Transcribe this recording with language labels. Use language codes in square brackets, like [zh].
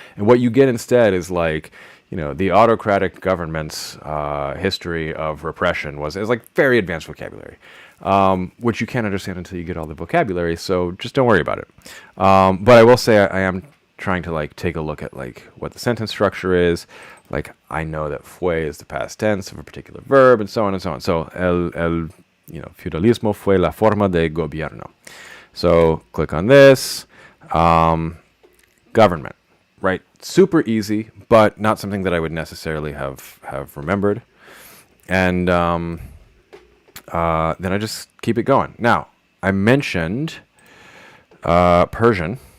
[en] And what you get instead is like, the autocratic government's history of repression is like very advanced vocabulary, which you can't understand until you get all the vocabulary. So just don't worry about it. But I will say I am trying to like take a look at like what the sentence structure is. Like I know that fue is the past tense of a particular verb, and so on and so on. [es] So el feudalismo fue la forma de gobierno. [en] So click on this. Government, right? Super easy, but not something that I would necessarily have remembered. And then I just keep it going. Now, I mentioned Persian.